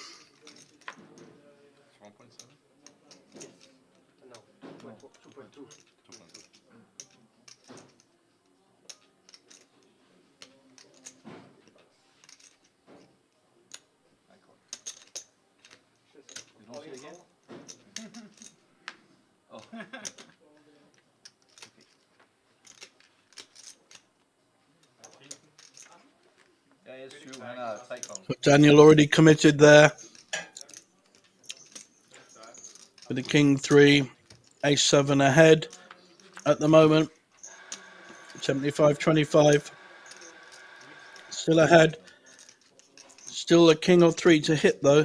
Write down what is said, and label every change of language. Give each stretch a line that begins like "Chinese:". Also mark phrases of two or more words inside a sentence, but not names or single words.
English: It's 1.7? No, 2.2. 2.2. I call. You don't see again? Oh.
Danish: Ja, jeg er 7, han har 3 kongen.
English: So Daniel already committed there with the king 3, ace 7 ahead at the moment. 75-25. Still ahead. Still a king or 3 to hit though.